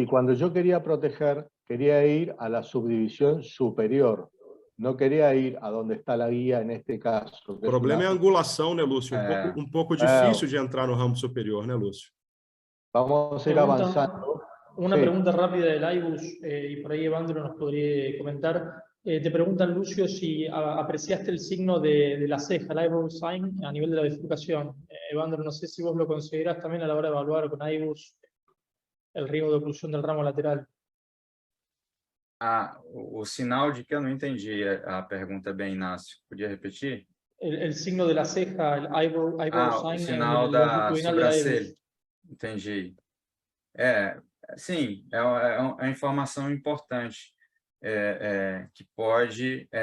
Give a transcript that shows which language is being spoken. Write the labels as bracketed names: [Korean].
[Spanish] Y cuando yo quería proteger, quería ir a la subdivisión superior. No quería ir a donde está la guía en este caso. [Portuguese] O problema é a angulação, né, Lúcio? Um pouco difícil de entrar no ramo superior, né, Lúcio? [Spanish] Vamos a ir avanzando. Una Sí. pregunta rápida del iBus, y por ahí Evandro nos podría comentar. Te preguntan, Lucio, si apreciaste el signo de la ceja, el eyebrow sign, a nivel de la bifurcación. Evandro, no sé si vos lo considerás también a la hora de evaluar con iBus el riesgo de oclusión del ramo lateral. [Portuguese] O sinal de que eu não entendi a pergunta bem, Inácio. Podia repetir? [Spanish] El signo de la ceja, el eyebrow sign. [Portuguese] O sinal da sobrancelha. Entendi. Sim, é uma informação importante que pode...